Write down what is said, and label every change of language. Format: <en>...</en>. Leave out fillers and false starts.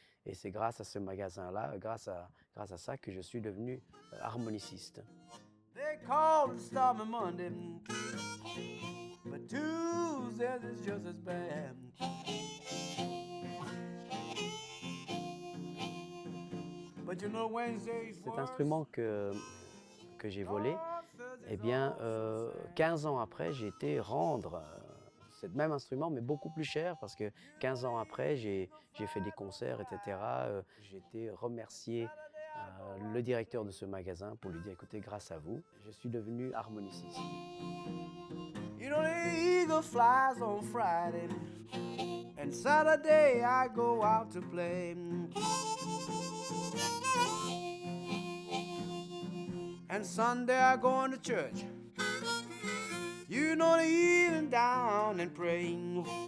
<fr>Et c'est grâce à ce magasin-là, grâce à ça que je suis devenu harmoniciste.</fr> <en>They call it Stormy Monday, but Tuesday is just as bad. But you know Wednesday's</en> <fr>Cet instrument que j'ai volé, eh bien, 15 ans après, j'ai été rendre ce même instrument, mais beaucoup plus cher, parce que 15 ans après, j'ai fait des concerts, etc. J'ai été remercier le directeur de ce magasin pour lui dire, écoutez, grâce à vous, je suis devenu harmoniciste.</fr> <en>You know, the eagle flies on Friday, and Saturday I go out to play. And Sunday I go into church. You know, the evening down and praying.</en>